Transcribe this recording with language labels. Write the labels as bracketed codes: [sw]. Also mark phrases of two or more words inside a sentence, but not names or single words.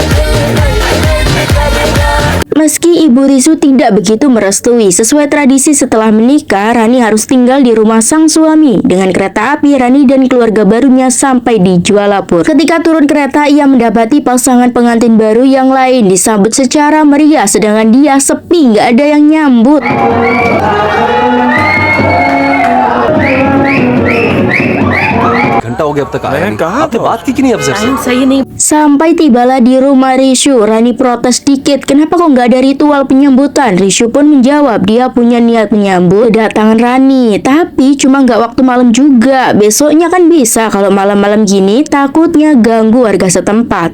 [id] Meski ibu Rishu tidak begitu merestui, sesuai tradisi setelah menikah, Rani harus tinggal di rumah sang suami. Dengan kereta api, Rani dan keluarga barunya sampai di Jualapur. Ketika turun kereta, ia mendapati pasangan pengantin baru yang lain disambut secara meriah, sedangkan dia sepi, nggak ada yang nyambut. [hi] घंटा हो गया अब तक आया नहीं। आपने बात की कि नहीं अफसर से? [id] Sampai tibalah di rumah Rishu, Rani protes dikit, kenapa kok nggak ada ritual penyambutan? Rishu pun menjawab dia punya niat menyambut kedatangan Rani, tapi cuma nggak waktu malam juga. Besoknya kan bisa, kalau malam-malam gini takutnya ganggu warga setempat.